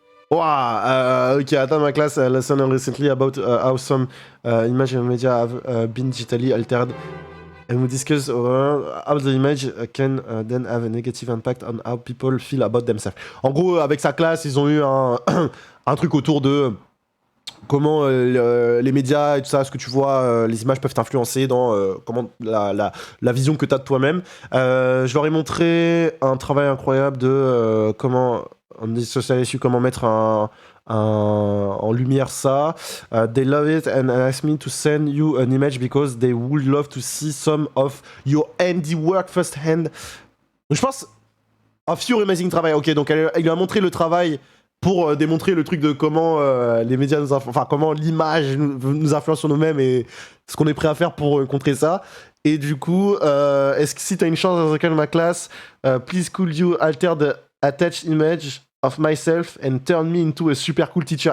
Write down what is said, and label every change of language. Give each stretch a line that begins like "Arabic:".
English: Wow, okay, I taught my class a lesson recently about how some image and media have been digitally altered. And we discuss how the image can then have a negative impact on how people feel about themselves.
French: En gros, avec sa classe, ils ont eu un truc autour de comment les médias et tout ça, ce que tu vois, les images peuvent t'influencer dans comment la vision que tu as de toi-même. Je leur ai montré un travail incroyable de comment, on dit
English: social issue,
French: comment mettre en lumière ça.
English: They love it and asked me to send you an image because they would love to see some of your handiwork firsthand.
French: Je pense,
English: of your amazing
French: travail. Ok, donc elle lui a montré le travail pour démontrer le truc de comment les médias nous influencent, enfin comment l'image nous influence sur nous-mêmes et ce qu'on est prêt à faire pour contrer ça. Et du coup, est-ce que si t'as une chance dans laquelle ma classe,
English: please could you alter the attached image of myself and turn me into a super cool teacher?